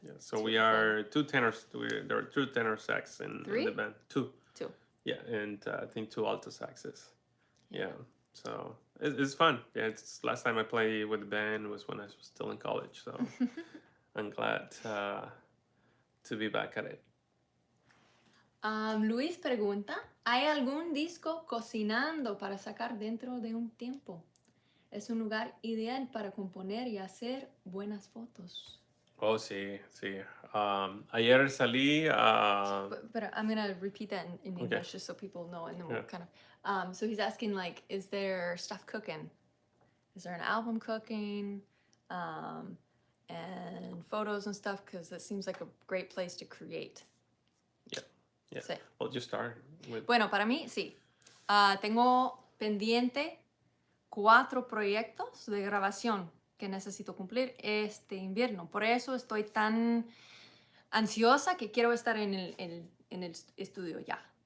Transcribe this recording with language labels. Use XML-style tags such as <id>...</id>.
<en>Yeah, so we are two tenors. There are two tenor sax in the band. Two. Yeah, and I think two alto saxes. Yeah. So it's fun. Yeah, it's last time I played with the band was when I was still in college. So I'm glad to be back at it.</en> <es>Luis pregunta, ¿hay algún disco cocinando para sacar dentro de un tiempo? Es un lugar ideal para componer y hacer buenas fotos. Oh, sí. Ayer salí.</es> <en>But I'm gonna repeat that in English just so people know, and then we'll kind of. So he's asking, like, is there stuff cooking? is there an album cooking, and photos and stuff, because it seems like a great place to create. Yeah. Yeah.</en> <es>Sí.</es> <en>Well, just start with.</en> <es>Bueno, para mí, sí. Tengo pendiente 4 proyectos de grabación que necesito cumplir este invierno. Por eso estoy tan ansiosa que quiero estar en el estudio ya.</es>